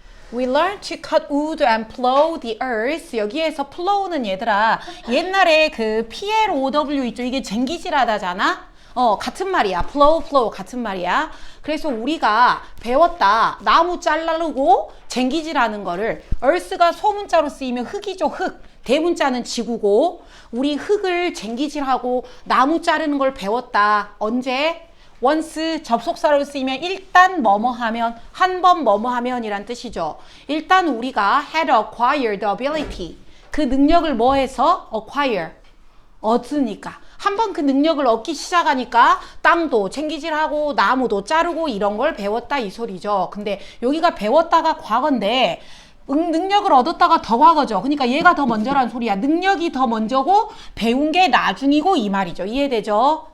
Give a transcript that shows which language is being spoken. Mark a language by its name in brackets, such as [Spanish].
[English] We learned to cut wood and plow the earth. [Korean] 여기에서 plow는 얘들아 옛날에 그 PLOW 있죠? 이게 쟁기질하다잖아. 같은 말이야. plow 같은 말이야. 그래서 우리가 배웠다. 나무 자르고 쟁기질하는 거를 earth가 소문자로 쓰이면 흙이죠. 흙. 대문자는 지구고 우리 흙을 쟁기질하고 나무 자르는 걸 배웠다. 언제? once 접속사로 쓰이면 일단 뭐뭐 하면, 한 번 뭐뭐 하면 이란 뜻이죠. 일단 우리가 [English] had acquired the ability. [Korean] 그 능력을 뭐 해서? acquire. 얻으니까. 한 번 그 능력을 얻기 시작하니까 땅도 쟁기질하고 나무도 자르고 이런 걸 배웠다 이 소리죠. 근데 여기가 배웠다가 과거인데 능력을 얻었다가 더 과거죠. 그러니까 얘가 더 먼저란 소리야. 능력이 더 먼저고 배운 게 나중이고 이 말이죠. 이해되죠?